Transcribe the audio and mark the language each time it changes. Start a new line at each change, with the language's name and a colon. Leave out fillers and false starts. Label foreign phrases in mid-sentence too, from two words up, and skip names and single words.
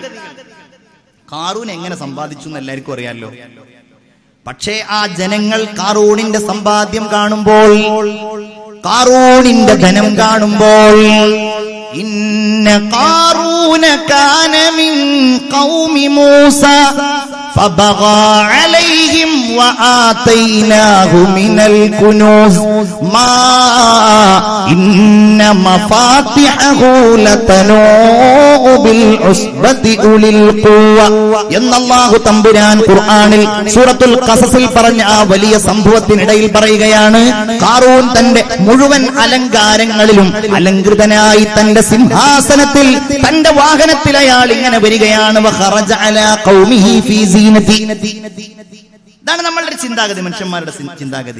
Malayalam: ഖാറൂൻ എങ്ങനെ സമ്പാദിച്ചു എന്ന് എല്ലാവർക്കും അറിയാമല്ലോ. പക്ഷേ ആ ജനങ്ങൾ ഖാറൂനിന്റെ സമ്പാദ്യം കാണുമ്പോൾ, ഖാറൂനിന്റെ ധനം കാണുമ്പോൾ,
Arabic: إن قارون كان من قوم موسى فبغى عليهم وآتيناه من الكنوز ما إن مفاتحه لتنوء بالعصبة أولي القوة
Malayalam: എന്ന് അല്ലാഹു തമ്പുരാൻ ഖുർആനിൽ സൂറത്തുൽ ഖസസിൽ പറഞ്ഞ ആ വലിയ സംഭവത്തിനിടയിൽ പറയുകയാണ്. ഖാറൂൻ തന്റെ മുഴുവൻ അലങ്കാരങ്ങളിലും അലങ്കൃതനായി തന്റെ സിംഹാസനത്തിൽ, തന്റെ വാഹനത്തിൽ അയാൾ ഇങ്ങനെ വരികയാണ്.
Arabic: وخرج على قومه في
Malayalam: ഇതാണ് നമ്മളുടെ ചിന്താഗതി, മനുഷ്യന്മാരുടെ ചിന്താഗതി.